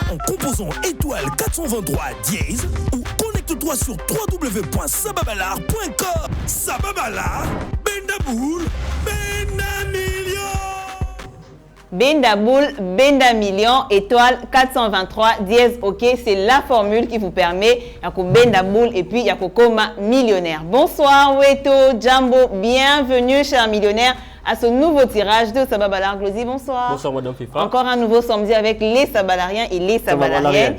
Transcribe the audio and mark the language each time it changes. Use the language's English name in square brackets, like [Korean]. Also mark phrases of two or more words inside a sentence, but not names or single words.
[French] composant étoile 423 dièse ou connecte-toi sur www.sababalar.com. Sababalar, Bendaboul, Bendamillion. Bendaboul, Bendamillion, étoile 423 dièse OK, c'est la formule qui vous permet Yako Bendaboul et puis Yako Koma millionnaire. Bonsoir Weto, Jambo, bienvenue chers millionnaires à ce nouveau tirage de Sababalar. Glozy, bonsoir. Bonsoir Madame FIFA. Encore un nouveau samedi avec les Sabalariens et les Sabalariennes.